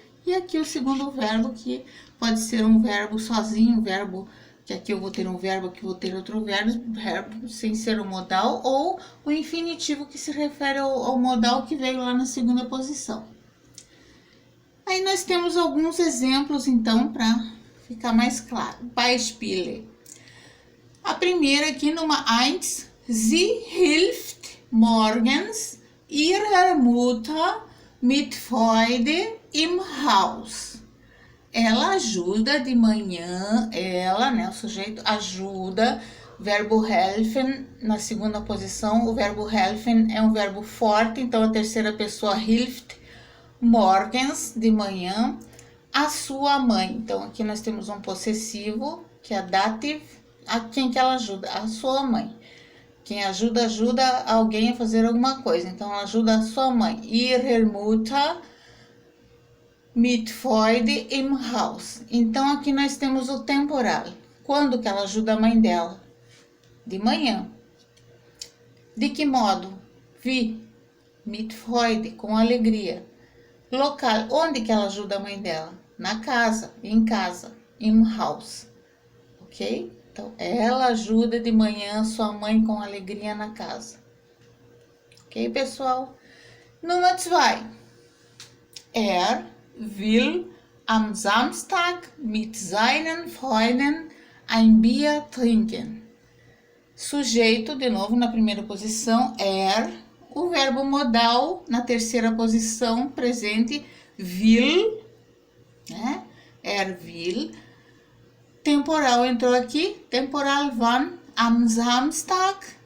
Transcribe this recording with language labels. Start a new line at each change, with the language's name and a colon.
Portuguese: E aqui o segundo verbo, que pode ser um verbo sozinho, um verbo, que aqui eu vou ter um verbo, aqui eu vou ter outro verbo sem ser o modal, ou o infinitivo, que se refere ao modal que veio lá na segunda posição. Aí nós temos alguns exemplos, então, para ficar mais claro.
German: Beispiele.
Portuguese: A primeira aqui numa 1,
German: sie hilft morgens ihrer Mutter mit Freude im Haus.
Portuguese: Ela ajuda de manhã, ela, né, o sujeito ajuda, verbo helfen, na segunda posição, o verbo helfen é um verbo forte, então a terceira pessoa hilft, morgens, de manhã, a sua mãe. Então, aqui nós temos um possessivo, que é a dative, a quem que ela ajuda? A sua mãe. Quem ajuda alguém a fazer alguma coisa. Então, ela ajuda a sua mãe.
German: Ihre Mutter, mit Freude im Haus.
Portuguese: Então aqui nós temos o temporal. Quando que ela ajuda a mãe dela? De manhã. De que modo?
German: Wie, mit Freude,
Portuguese: com alegria. Local, onde que ela ajuda a mãe dela? Na casa, em casa,
German: im Haus.
Portuguese: Ok? Então, ela ajuda de manhã sua mãe com alegria na casa. Ok, pessoal? Número 2.
German: Will am Samstag mit seinen Freunden ein Bier trinken.
Portuguese: Sujeito, de novo, na primeira posição, o verbo modal, na terceira posição, presente, will, né? Will. Temporal entrou aqui, temporal wann,
German: am Samstag.